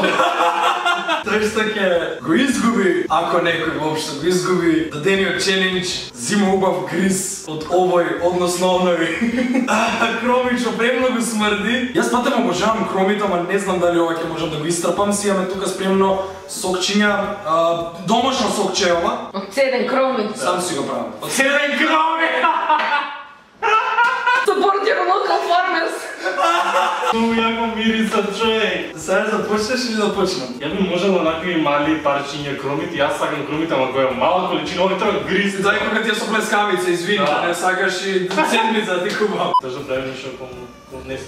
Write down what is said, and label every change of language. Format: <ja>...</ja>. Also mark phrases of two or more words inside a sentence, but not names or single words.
<mk>Тој што ќе го изгуби, ако некој воопшто го изгуби, дадениот челендж, зима убав гриз од овој, односно оној. Кромит што премногу смрди. Јас патем обожавам кромит, ама не знам дали ова ќе можам да го истрпам. Си имаме тука спремно сокчиња, домашно сокче ова. Од цеден кромит. Сам си го правам. Од цеден кромит!</mk> <en>Support your local farmers.</en> <mk>Многу јако мириса, човек. Сега започнеш или да почнам? Ја би можел онакви мали парчиња кромит, јас сакам кромит, ама која мала количина, овој треба гриз. Дај кога ти е со плескавица, извини, не сакаш и седмица ти кубам. Тажа правим нешто кому однесе.</mk>